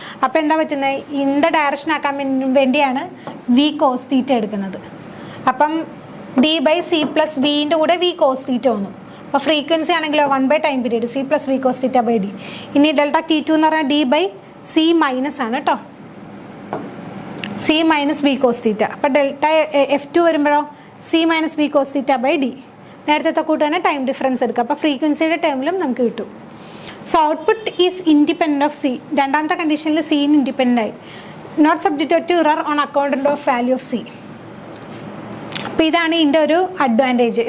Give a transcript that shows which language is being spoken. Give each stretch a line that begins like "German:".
Malayalam: അപ്പോൾ എന്താ പറ്റുന്നത്, ഇൻ ദ ഡയറക്ഷൻ ആക്കാൻ വേണ്ടിയാണ് വി കോസ് തീറ്റ എടുക്കുന്നത്. അപ്പം d/c + വിൻ്റെ കൂടെ വി കോസ് തീറ്റ വന്നു. അപ്പോൾ ഫ്രീക്വൻസി ആണെങ്കിലോ 1 time period c + v cos θ/d. ഇനി ഡെൽറ്റ t2 എന്ന് പറഞ്ഞാൽ d/c- ആണ് കേട്ടോ, c - v cos θ. അപ്പോൾ ഡെൽറ്റ f2 വരുമ്പോഴോ c - v cos θ/d. നേരത്തെ കൂട്ട് തന്നെ ടൈം ഡിഫറൻസ് എടുക്കുക. അപ്പോൾ ഫ്രീക്വൻസിയുടെ ടേമിലും നമുക്ക് കിട്ടും.
English: So output is independent of C.
Malayalam: രണ്ടാമത്തെ കണ്ടീഷനിൽ സീന് ഇൻഡിപെൻഡൻ്റ് ആയി.
English: Not subjected to error on account of value of C.
Malayalam: അപ്പോൾ ഇതാണ് ഇതിൻ്റെ ഒരു അഡ്വാൻറ്റേജ്.